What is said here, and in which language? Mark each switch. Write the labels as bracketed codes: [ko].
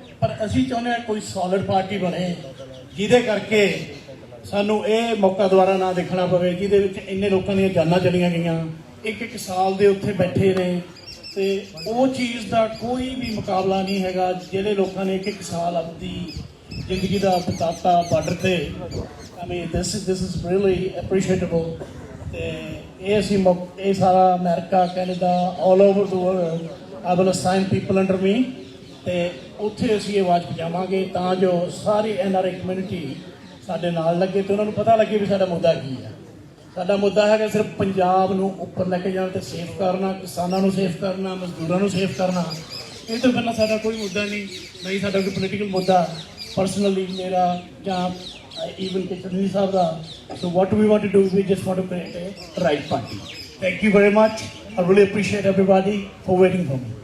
[pa] ਪਰ ਅਸੀਂ ਚਾਹੁੰਦੇ ਹਾਂ ਕੋਈ ਸੋਲਿਡ ਪਾਰਟੀ ਬਣੇ ਜਿਹਦੇ ਕਰਕੇ ਸਾਨੂੰ ਇਹ ਮੌਕਾ ਦੁਬਾਰਾ ਨਾ ਦੇਖਣਾ ਪਵੇ, ਜਿਹਦੇ ਵਿੱਚ ਇੰਨੇ ਲੋਕਾਂ ਦੀਆਂ ਜਾਨਾਂ ਚਲੀਆਂ ਗਈਆਂ, ਇੱਕ ਸਾਲ ਦੇ ਉੱਥੇ ਬੈਠੇ ਨੇ ਤੇ ਉਹ ਚੀਜ਼ ਦਾ ਕੋਈ ਵੀ ਮੁਕਾਬਲਾ ਨਹੀਂ ਹੈਗਾ ਜਿਹੜੇ ਲੋਕਾਂ ਨੇ ਇੱਕ ਸਾਲ ਆਪਣੀ ਜ਼ਿੰਦਗੀ ਦਾ ਬਿਤਾਤਾ ਬਾਰਡਰ ਤੇ। [en] I mean this is really appreciable। [pa] ਤੇ ਇਹ ਅਸੀਂ ਇਹ ਸਾਰਾ America, Canada, [en] all over the world I will assign people under me [pa] ਤੇ ਉੱਥੇ ਅਸੀਂ ਇਹ ਆਵਾਜ਼ ਪਹੁੰਚਾਵਾਂਗੇ ਤਾਂ ਜੋ ਸਾਰੀ NRI ਕਮਿਊਨਿਟੀ ਸਾਡੇ ਨਾਲ ਲੱਗੇ ਤੇ ਉਹਨਾਂ ਨੂੰ ਪਤਾ ਲੱਗੇ ਵੀ ਸਾਡਾ ਮੁੱਦਾ ਕੀ ਹੈ। ਸਾਡਾ ਮੁੱਦਾ ਹੈਗਾ ਸਿਰਫ ਪੰਜਾਬ ਨੂੰ ਉੱਪਰ ਲੈ ਕੇ ਜਾਣ ਤੇ ਸੇਫ ਕਰਨਾ, ਕਿਸਾਨਾਂ ਨੂੰ ਸੇਫ ਕਰਨਾ, ਮਜ਼ਦੂਰਾਂ ਨੂੰ ਸੇਫ ਕਰਨਾ। ਇਹ ਤੋਂ ਪਹਿਲਾਂ ਸਾਡਾ ਕੋਈ ਮੁੱਦਾ ਨਹੀਂ ਸਾਡਾ ਕੋਈ ਪੋਲੀਟੀਕਲ ਮੁੱਦਾ ਪਰਸਨਲੀ ਮੇਰਾ ਜਾਂ even Chuluni Saab da. [en] So what we want to do, we just want to create a right party. Thank you very much. I really appreciate everybody for waiting for me.